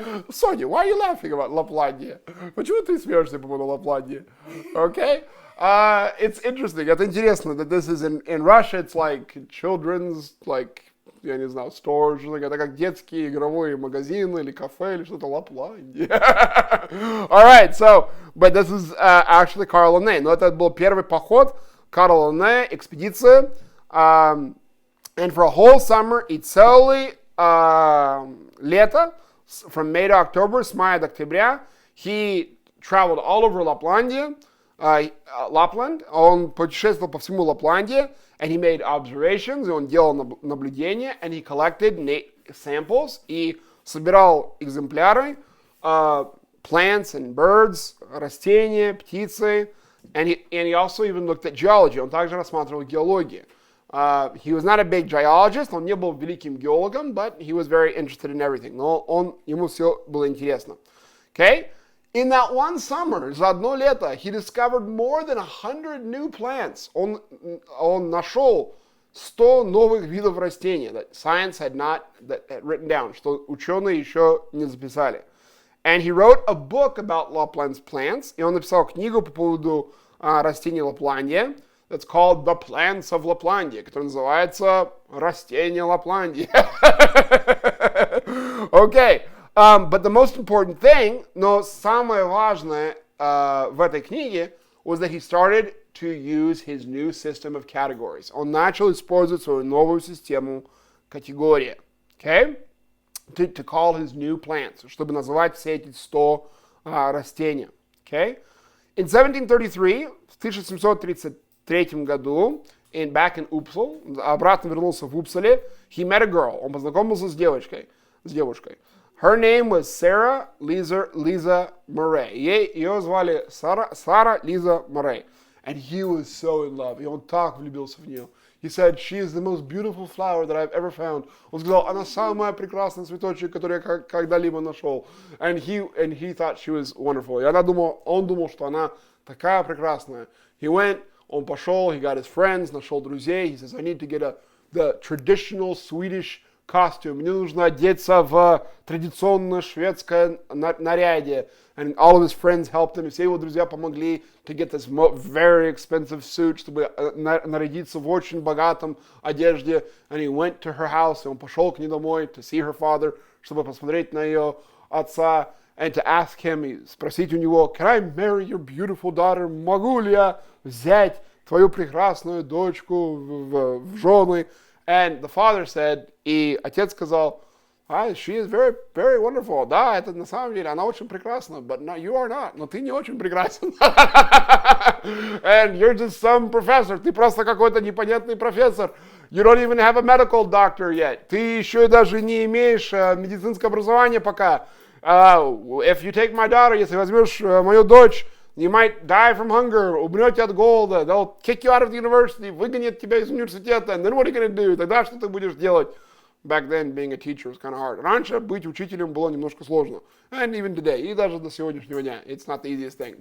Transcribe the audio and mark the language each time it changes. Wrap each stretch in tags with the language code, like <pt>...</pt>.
<en>Sonia, why are you laughing about Лапландия?</en> <ru>Почему ты смеешься по поводу Лапландии?</ru> <en>Okay? It's interesting.</en> <ru>Это интересно</ru> <en>that this is in Russia. It's like children's, like,</en> <ru>я не знаю,</ru> <en>stores.</en> <ru>Это как детские игровые магазины или кафе или что-то Лапландия.</ru> <en>All right, so, but this is actually Carl Linné.</en> <ru>Но это был первый поход Карла Линнея, экспедиция.</ru> <en>And for a whole summer</en> <ru>и целый лето,</ru> <en>from May to October,</en> <ru>с мая до октября,</ru> <en>he traveled all over Lapland,</en> <ru>он путешествовал по всему Лапландии,</ru> <en>and he made observations,</en> <ru>и он делал наблюдения,</ru> <en>and he collected samples,</en> <ru>и собирал экземпляры,</ru> <en>plants and birds,</en> <ru>растения, птицы,</ru> <en>and he also even looked at geology,</en> <ru>он также рассматривал геологию.</ru> <en>He was not a big geologist,</en> <ru>он не был великим геологом,</ru> <en>but he was very interested in everything.</en> <ru>Но ему все было интересно.</ru> <en>Okay? In that one summer,</en> <ru>за одно лето,</ru> <en>he discovered more than 100 new plants.</en> <ru>Он нашел 100 новых видов растений</ru> <en>that science had written down,</en> <ru>что ученые еще не записали.</ru> <en>And he wrote a book about Lapland's plants,</en> <ru>и он написал книгу по поводу растений Лапландии.</ru> <en>That's called The Plants of Laplandia,</en> <ru>который называется Растения Лапландии.</ru> <en>Okay, but the most important thing,</en> <ru>но самое важное в этой книге</ru> <en>was that he started to use his new system of categories.</en> <ru>Он начал использовать свою новую систему категорий.</ru> <en>Okay? To call his new plants,</en> <ru>чтобы называть все эти 100 растения.</ru> <en>Okay? In 1733,</en> <ru>в 1733 году,</ru> <en>back in Uppsala,</en> <ru>обратно вернулся в Упсале,</ru> <en>he met a girl,</en> <ru>он познакомился с девушкой.</ru> <en>Her name was Sarah Lisa Murray.</en> <ru>Ее звали Сара Лиза Морей.</ru> <en>And he was so in love.</en> <ru>И он так влюбился в нее.</ru> <en>He said, she is the most beautiful flower that I've ever found.</en> <ru>Он сказал, она самая прекрасная цветочек, который я когда-либо нашел.</ru> <en>And he thought she was wonderful.</en> <ru>И он думал, что она такая прекрасная.</ru> <en>He went,</en> <ru>он пошел,</ru> <en>he got his friends,</en> <ru>нашел друзей.</ru> <en>He says, I need to get the traditional Swedish costume.</en> <ru>Мне нужно одеться в традиционное шведское наряде.</ru> <en>And all of his friends helped him.</en> <ru>И все его друзья помогли</ru> <en>to get this very expensive suit,</en> <ru>чтобы нарядиться в очень богатом одежде.</ru> <en>And he went to her house.</en> <ru>И он пошел к ней домой</ru> <en>to see her father,</en> <ru>чтобы посмотреть на ее отца.</ru> <en>And to ask him,</en> <ru>и спросить у него,</ru> <en>can I marry your beautiful daughter?</en> <ru>Могу ли я взять твою прекрасную дочку в жены?</ru> <en>And the father said,</en> <ru>и отец сказал,</ru> <en>she is very, very wonderful.</en> <ru>Да, это на самом деле, она очень прекрасна,</ru> <en>but no, you are not.</en> <ru>Но ты не очень прекрасен.</ru> <en>And you're just some professor.</en> <ru>Ты просто какой-то непонятный профессор.</ru> <en>You don't even have a medical doctor yet.</en> <ru>Ты еще даже не имеешь медицинское образование пока.</ru> <en>If you take my daughter,</en> <ru>если возьмешь мою дочь,</ru> <en>you might die from hunger,</en> <ru>умрете от голода,</ru> <en>they'll kick you out of the university,</en> <ru>выгонят тебя из университета,</ru> <en>and then what are you going to do?</en> <ru>Тогда что ты будешь делать?</ru> <en>Back then, being a teacher was kind of hard.</en> <ru>Раньше быть учителем было немножко сложно.</ru> <en>And even today,</en> <ru>и даже до сегодняшнего дня,</ru> <en>it's not the easiest thing.</en>